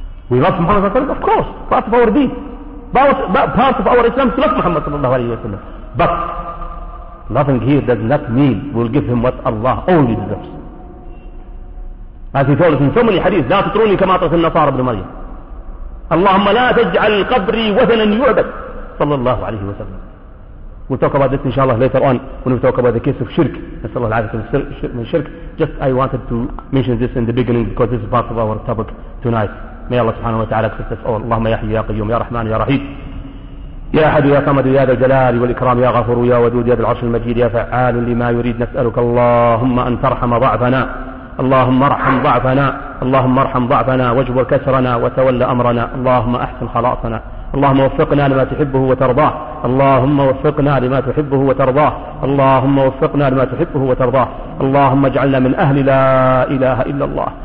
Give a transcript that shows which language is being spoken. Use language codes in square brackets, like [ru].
[en] We love Muhammad sallallahu alayhi wa sallam, of course, part of our deen. Part of our Islam is to love Muhammad sallallahu alayhi wa sallam. But loving here does not mean we'll give him what Allah only deserves. As he told us in so many hadiths, [ar] لا تطروني كما طرت النصارى ابن مريم. اللهم لا تجعل قبري وثنا يعبد. صلى الله عليه وسلم. [en] We'll talk about this inshallah later on when we talk about the case of shirk. [ar] نسأل الله العافية من الشرك. [en] Just I wanted to mention this in the beginning because this is part of our topic tonight. May Allah subhanahu wa ta'ala accept us all. [ar] اللهم يا حي يا قيوم يا رحمن يا رحيم. يا أحد يا صمد يا ذا الجلال والإكرام يا غفور يا ودود يا ذا العرش المجيد يا فعال لما يريد نسألك اللهم أن ترحم ضعفنا اللهم ارحم ضعفنا اللهم ارحم ضعفنا واجبر كسرنا وتول أمرنا اللهم أحسن خلاصنا اللهم وفقنا لما تحبه وترضاه اللهم وفقنا لما تحبه وترضاه اللهم وفقنا لما تحبه وترضاه اللهم اجعلنا من أهل لا إله إلا الله